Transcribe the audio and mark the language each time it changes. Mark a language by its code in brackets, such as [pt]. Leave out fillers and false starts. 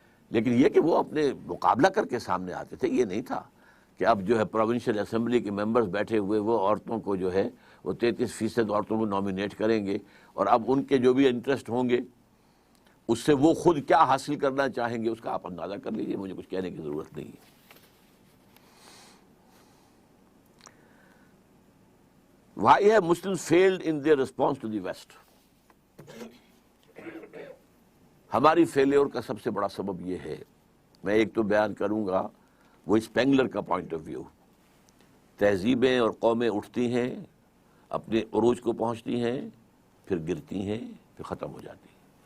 [ur] لیکن یہ کہ وہ اپنے مقابلہ کر کے سامنے آتے تھے، یہ نہیں تھا کہ اب جو ہے پروونشل اسمبلی کے ممبرز بیٹھے ہوئے وہ عورتوں کو جو ہے وہ 33% عورتوں کو نامینیٹ کریں گے، اور اب ان کے جو بھی انٹرسٹ ہوں گے اس سے وہ خود کیا حاصل کرنا چاہیں گے اس کا آپ اندازہ کر لیجیے، مجھے کچھ کہنے کی ضرورت نہیں ہے. [en] Why have Muslims failed in their response to the West? [ur] ہماری فیلیور کا سب سے بڑا سبب یہ ہے، میں ایک تو بیان کروں گا وہ اسپینگلر کا پوائنٹ آف ویو. تہذیبیں اور قومیں اٹھتی ہیں، اپنے عروج کو پہنچتی ہیں، پھر گرتی ہیں، پھر ختم ہو جاتی ہیں.